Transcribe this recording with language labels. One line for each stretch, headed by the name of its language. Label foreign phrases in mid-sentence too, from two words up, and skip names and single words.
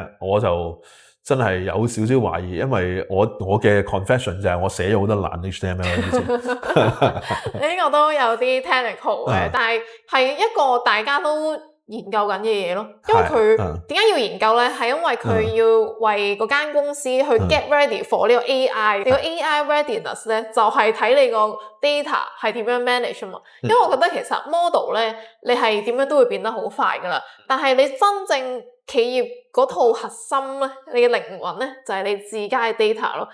Cantonese: 我就真係有少少懷疑，因為我嘅 confession 就係我寫咗好多爛 HTML 之前。呢個都有啲 technical 嘅，但係一個大家都研究緊嘅嘢咯，因為佢點解要研究咧？係因為佢要為嗰間公司去
English: get ready for
Cantonese: 呢個 AI。你個
English: AI readiness
Cantonese: 咧，就係睇你個 data 係點樣 manage 啊嘛。因為我覺得其實 model 咧，你係點樣都會變得好快噶啦。但係你真正企業嗰套核心咧，你嘅靈魂咧，就係你自家嘅 data 咯。